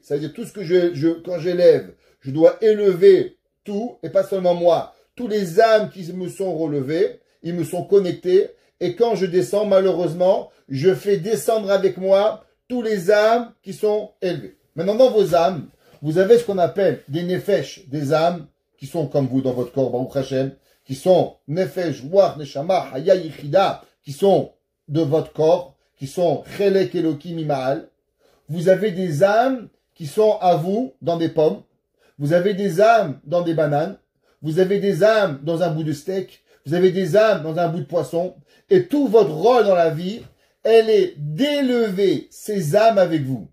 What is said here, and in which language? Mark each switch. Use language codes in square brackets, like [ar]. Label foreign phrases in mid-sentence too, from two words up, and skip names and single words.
[fr] C'est-à-dire tout ce que quand j'élève, je dois élever tout, et pas seulement moi, tous les âmes qui me sont relevées, ils me sont connectés, et quand je descends, malheureusement, je fais descendre avec moi tous les âmes qui sont élevées. Maintenant, dans vos âmes, vous avez ce qu'on appelle des nefesh, des âmes qui sont comme vous dans votre corps, [he] ברוך השם, [fr] qui sont [he] נפש, רוח, נשמה, חיה, יחידה, [fr] qui sont de votre corps, qui sont [he] חלק אלוקים ממעל. [fr] Vous avez des âmes qui sont à vous dans des pommes. Vous avez des âmes dans des bananes. Vous avez des âmes dans un bout de steak. Vous avez des âmes dans un bout de poisson. Et tout votre rôle dans la vie, elle est d'élever ces âmes avec vous.